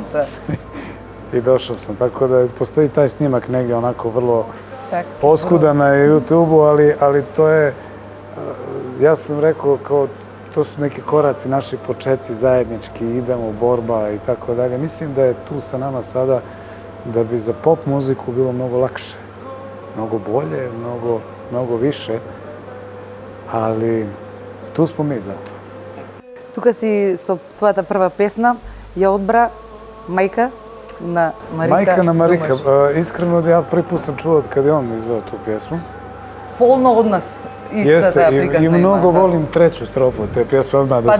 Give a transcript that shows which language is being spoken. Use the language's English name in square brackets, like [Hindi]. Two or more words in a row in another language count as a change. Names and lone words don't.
[Serbian] I došao sam, tako da postoji taj snimak negdje onako vrlo oskudan na YouTube-u, ali to je, ja sam rekao kao, to su neki koraci, naši početci zajednički, idemo, borba i tako dalje. Mislim da je tu sa nama sada da bi za pop muziku bilo mnogo lakše, mnogo bolje, mnogo više, ali tu smo mi zato. [Macedonian] Тука си со твојата прва песна ја одбра Мајка на Марика. Мајка на Марика. [Serbian] Искрено да ја први пут сам чуo [Macedonian] од каде [Serbian] он извео ту песму. [Macedonian] Полно од нас истата приказна има. И многу има, [Serbian] волим треću строфу те песме одма да